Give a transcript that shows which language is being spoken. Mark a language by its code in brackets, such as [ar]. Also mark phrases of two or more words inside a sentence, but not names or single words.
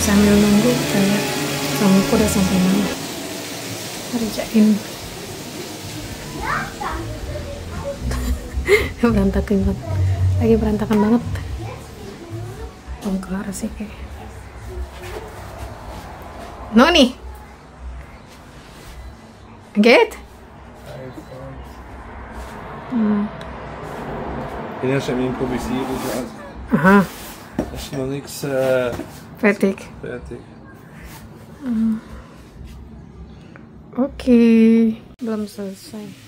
[id] sambil nunggu kayak suamiku udah sampai mana kerjain. Berantakan banget, lagi berantakan banget. Belum kelar sih kayak Noni geht? [de] Ich bin erst am Improvisieren. Aha, Das ist noch nichts fertig. fertig. [id] Oke, belum selesai.